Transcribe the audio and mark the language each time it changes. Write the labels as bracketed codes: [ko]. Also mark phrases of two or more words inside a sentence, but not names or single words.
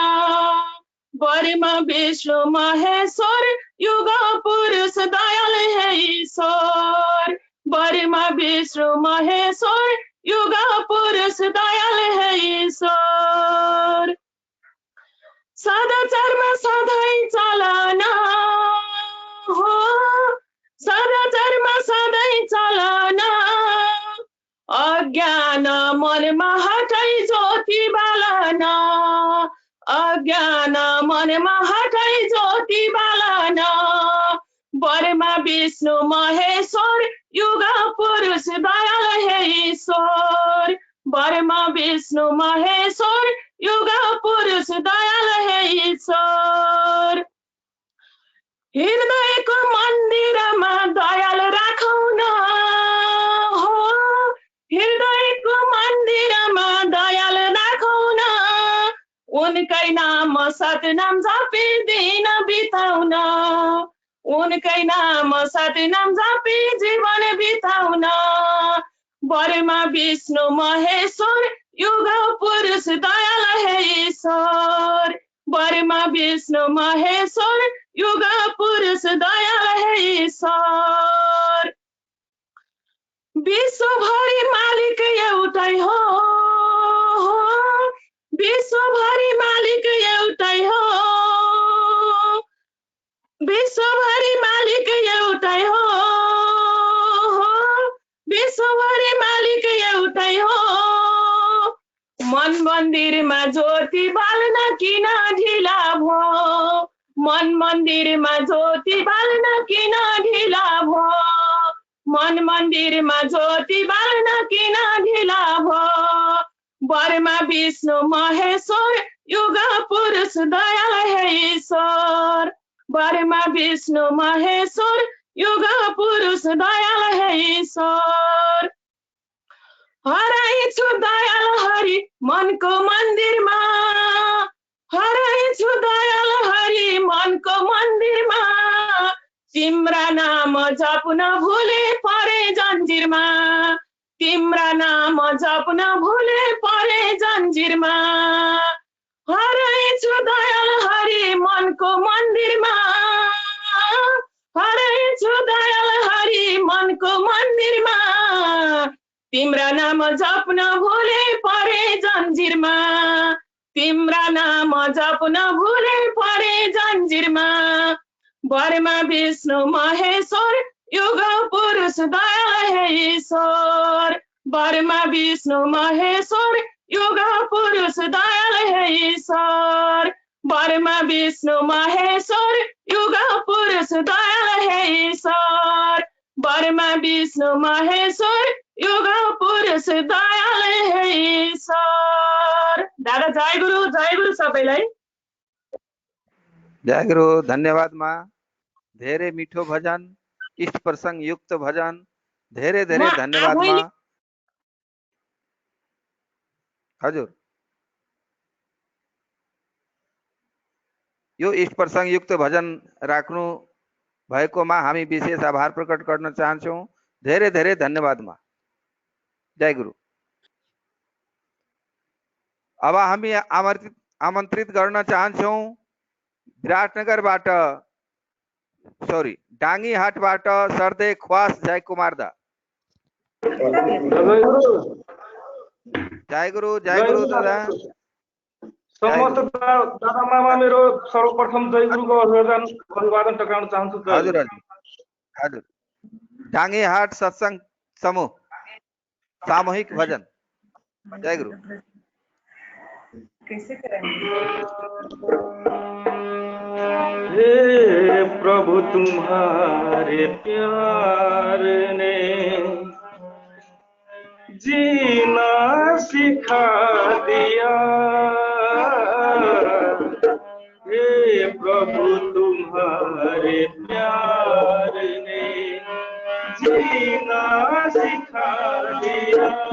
[ne] ब्रह्मा विष्णु महेश्वर युग पुरुष दयाल है ईश्वर। ब्रह्मा विष्णु महेश्वर युग पुरुष दयाल है ईश्वर। सदाचारमा सधैँ चलना हो, सदाचारमा सधैँ चलना। अज्ञान मनमा हटाई ज्योति बालना, अज्ञान मनमा हटाई ज्योति बालना। ब्रह्मा विष्णु महेश्वर युग पुरुष दयाल है ईश्वर। ब्रह्मा विष्णु महेश्वर युग पुरुष दयाल है ईश्वर। हृदयको मन्दिरमा दयाल राखौँ न हो, हृदयको मन्दिरमा दयाल राखौँ न। उनकै नाम सतनाम जपी दिन बिताउन, उनकै नाम सतनाम जपी जीवन बिताउन। ब्रह्मा विष्णु महेश्वर युग पुरुष दयाल है ईश्वर। ब्रह्मा विष्णु महेश्वर युग पुरुष दयाल है ईश्वर। विश्वभरि मालिक एउटै हो, विश्वभरि मालिक एउटै हो। विश्वभरि मालिक एउटै हो, विश्वभरि मालिक एउटै हो। मन मन्दिरमा ज्योति बाल्न किन ढिला भो, मन मन्दिरमा ज्योति बाल्न किन ढिला भो, मन मन्दिरमा ज्योति बाल्न किन ढिला भो। बर्मा विष्णु महेश्वर युग पुरुष दयाल हे ईश्वर, बर्मा विष्णु महेश्वर युग पुरुष दयाल हे ईश्वर। हराइछु दयाल हरि मनको मन्दिरमा, हराइछु दयाल हरि मनको मन्दिरमा। तिम्रा नाम जप्न भुले परे जन्जिरमा, तिम्रा नाम जप्न भुले परे जन्जिरमा। हराइछु दयाल हरि मनको मन्दिरमा, हराइछु दयाल हरि मनको मन्दिरमा। तिम्रा नाम जप्न भुले परे जन्जिरमा, तिम्रा नाम जप्न भुले परे जन्जिरमा। बर्मा विष्णु महेश्वर युग पुरुष दयाल हे ईश्वर, बर्मा विष्णु महेश्वर युग पुरुष दयाल हे ईश्वर, बर्मा विष्णु महेश्वर युग पुरुष दयाल हे ईश्वर, बर्मा विष्णु महेश्वर युग पुरुष दयाल हे ईश्वर। दादा जय गुरु सबैलाई। जय गुरु। धन्यवाद माँ। धेरै मिठो भजन, इष्ट प्रसंग युक्त भजन, धेरै धेरै धन्यवाद माँ। हजुर, यो इष्ट प्रसंग युक्त भजन राख्नु भएकोमा हामी विशेष आभार प्रकट गर्न चाहन्छौँ। धेरै धेरै धन्यवाद माँ। जय गुरु। अब हामी आमन्त्रित गर्न चाहन्छौँ विराटनगरबाट, सरी डाङ्गीहाटबाट सर्दे ख्वास जयकुमार दा। जय गुरु दादा। समस्त दादा मामा मेरो सर्वप्रथम जय गुरुको अभिवादन टक्राउन चाहन्छु। हजुर हजुर हजुर। डाङ्गीहाट सत्संग समूह सामूहिक भजन। जय गुरु। [hi] हे प्रभु तुम्हारे प्यार ने जीना सिखा दिया, हे प्रभु तुम्हारे प्यार ने जीना सिखा दिया।